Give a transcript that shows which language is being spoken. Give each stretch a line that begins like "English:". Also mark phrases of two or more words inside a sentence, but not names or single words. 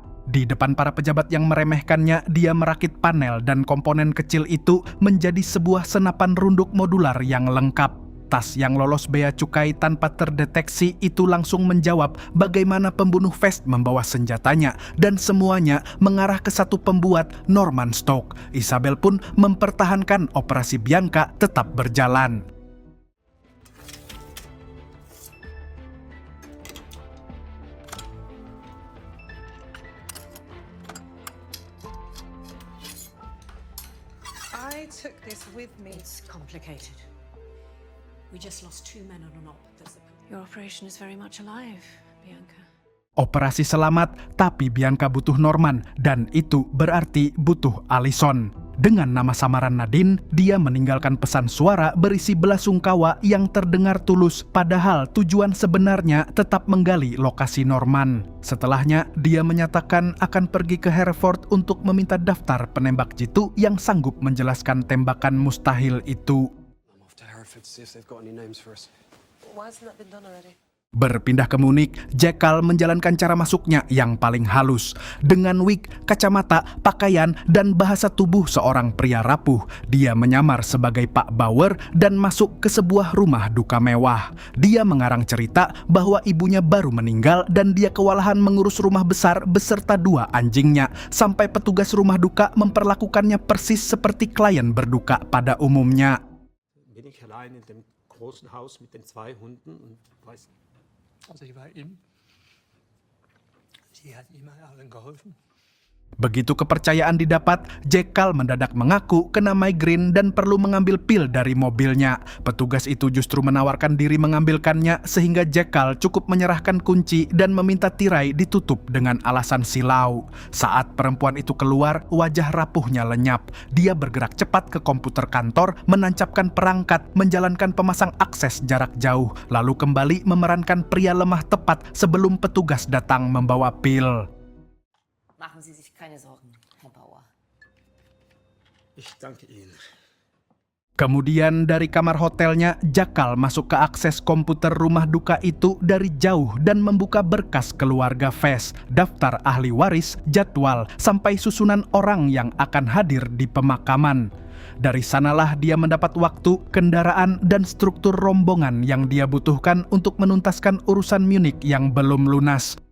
Indonesian: Di depan para pejabat yang meremehkannya, dia merakit panel dan komponen kecil itu menjadi sebuah senapan runduk modular yang lengkap. Tas yang lolos bea cukai tanpa terdeteksi itu langsung menjawab bagaimana pembunuh Vest membawa senjatanya, dan semuanya mengarah ke satu pembuat, Norman Stoke. Isabel pun mempertahankan operasi Bianca tetap berjalan.
English: I took this with me. It's complicated. We just lost 2 men on an op. Your operation is very much alive, Bianca.
Indonesian: Operasi selamat, tapi Bianca butuh Norman, dan itu berarti butuh Allison. Dengan nama samaran Nadine, dia meninggalkan pesan suara berisi belasungkawa yang terdengar tulus, padahal tujuan sebenarnya tetap menggali lokasi Norman. Setelahnya, dia menyatakan akan pergi ke Hereford untuk meminta daftar penembak jitu yang sanggup menjelaskan tembakan mustahil itu.
English: See if they've got any names for us. Why hasn't that been done already?
Indonesian: Berpindah ke Munich, Jekyll menjalankan cara masuknya yang paling halus. Dengan wig, kacamata, pakaian, dan bahasa tubuh seorang pria rapuh, dia menyamar sebagai Pak Bauer dan masuk ke sebuah rumah duka mewah. Dia mengarang cerita bahwa ibunya baru meninggal dan dia kewalahan mengurus rumah besar beserta 2 anjingnya, sampai petugas rumah duka memperlakukannya persis seperti klien berduka pada umumnya.
German: Bin ich allein in dem großen Haus mit den 2 Hunden und weiß. Also ich war ihm. Sie hat immer allen geholfen.
Indonesian: Begitu kepercayaan didapat, Jekyll mendadak mengaku kena migrain dan perlu mengambil pil dari mobilnya. Petugas itu justru menawarkan diri mengambilkannya sehingga Jekyll cukup menyerahkan kunci dan meminta tirai ditutup dengan alasan silau. Saat perempuan itu keluar, wajah rapuhnya lenyap. Dia bergerak cepat ke komputer kantor, menancapkan perangkat, menjalankan pemasang akses jarak jauh, lalu kembali memerankan pria lemah tepat sebelum petugas datang membawa pil.
German: Machen Sie sich keine Sorgen, Herr Bauer. Ich danke Ihnen.
Indonesian: Kemudian dari kamar hotelnya, Jekyll masuk ke akses komputer rumah duka itu dari jauh dan membuka berkas keluarga Vest, daftar ahli waris, jadwal, sampai susunan orang yang akan hadir di pemakaman. Dari sanalah dia mendapat waktu, kendaraan, dan struktur rombongan yang dia butuhkan untuk menuntaskan urusan Munich yang belum lunas.